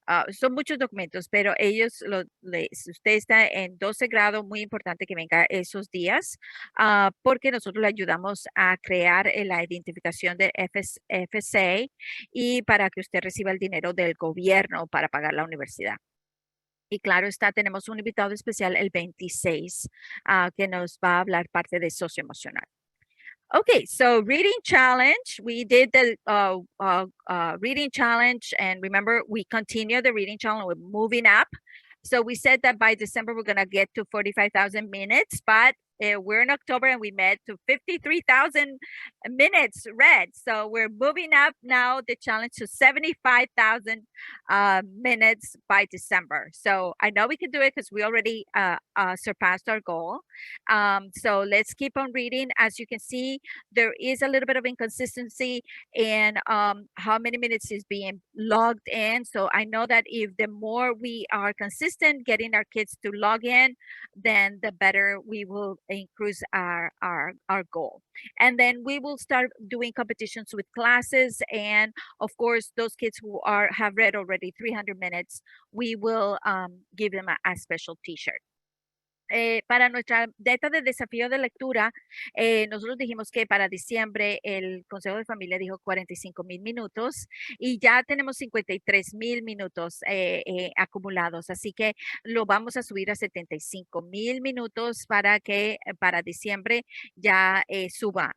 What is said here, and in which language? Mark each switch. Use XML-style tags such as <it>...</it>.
<es>son muchos documentos, pero si usted está en 12 grado, muy importante que venga esos días, porque nosotros le ayudamos a crear la identificación de FSA y para que usted reciba el dinero del gobierno para pagar la universidad. Y claro está, tenemos un invitado especial el 26 que nos va a hablar parte de socioemocional.</es> <en>Okay, so reading challenge. We did the reading challenge, and remember, we continue the reading challenge. We're moving up. So we said that by December we're gonna get to 45,000 minutes, but we're in October and we met to 53,000 minutes read. So we're moving up now the challenge to 75,000 minutes by December. So I know we can do it because we already surpassed our goal. So let's keep on reading. As you can see, there is a little bit of inconsistency in how many minutes is being logged in. So I know that if the more we are consistent getting our kids to log in, then the better we will increase our goal. And then we will start doing competitions with classes. And of course, those kids who have read already 300 minutes, we will give them a special t-shirt.</en> <es>Para nuestra meta de desafío de lectura, nosotros dijimos que para diciembre el Consejo de Familia dijo 45,000 minutos y ya tenemos 53,000 minutos acumulados, así que lo vamos a subir a 75,000 minutos para que para diciembre ya suba.</es>